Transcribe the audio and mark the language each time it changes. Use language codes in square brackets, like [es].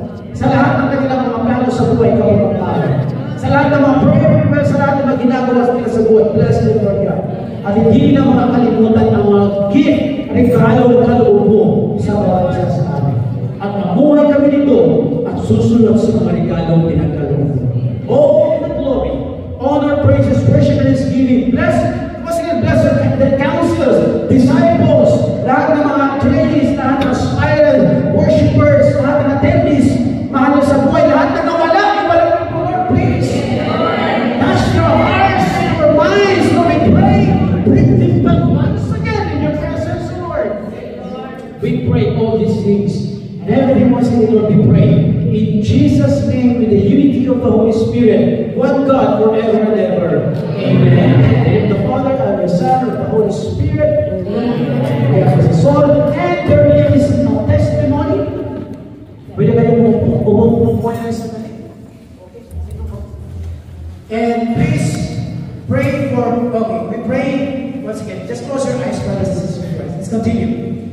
[tl] Sa lahat ng kanilang mga plano sa buhay, kami magpapala. Sa lahat ng mga prayer, sa lahat ng mga ginagawa nila sa buhay, [en] bless them, Lord God. [tl] At hindi na makakalimutan ang mga gift, regalo, kaloob mo sa bawat isa sa amin. At mamuhay kami dito at susunod sa mga regalong pinagkaloob mo. [en] All the glory, honor, praises, worship, and thanksgiving. Bless, once again, bless the counselors, disciples, [tl] lahat ng mga trainees, lahat ng aspirant, worshipers, lahat ng attendees, mahal sa buhay, lahat na nawala, iwala ng Lord, please. [en] Touch your hearts, your minds, Lord, we pray. Bring them back once again in your presence, Lord. We pray all these things, and everything once again, Lord, we pray. In Jesus' name, with the unity of the Holy Spirit, one God forever and ever. Amen. In the name of the Father, and the Son, and the Holy Spirit. Amen. So, and there is a testimony. [tl] Pwede kayo umupo na sa mali. [en] And please pray for, okay, we pray, once again, just close your eyes, brothers and sisters. Let's continue.